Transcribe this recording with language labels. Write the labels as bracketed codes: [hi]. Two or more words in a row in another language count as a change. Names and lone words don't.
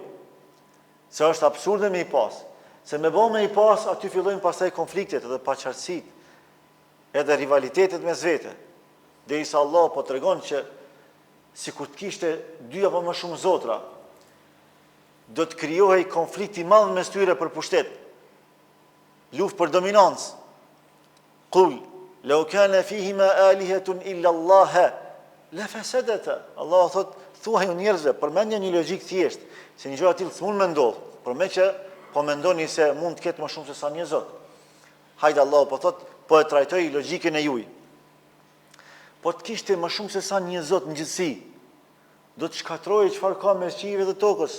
[sq] Se është absurde me i pas. Se me bë me i pas, aty fillojnë pastaj konfliktet edhe paqartësitë, edhe rivalitetet mes vete. Derisa Allah po tregon që sikur të kishte 2 apo më shumë zotra, do të krijohej konflikt i madh mes tyre për pushtet. Luftë për dominancë. [ar] Qul law kana fihima alihatun illa Allah la fasadata. [sq] Allah thot, thuaj njerëzve, përmendni një logjik thjesht, se një gjë e tillë s'mund më ndodh, por me që po mendoni se mund të ketë më shumë se sa një Zot. Hajde Allah po thot, po e trajtoj logjikën e juaj. Po të kishte më shumë se sa një Zot në gjithësi, do të shkatërrojë çfarë ka mes qiellit dhe tokës.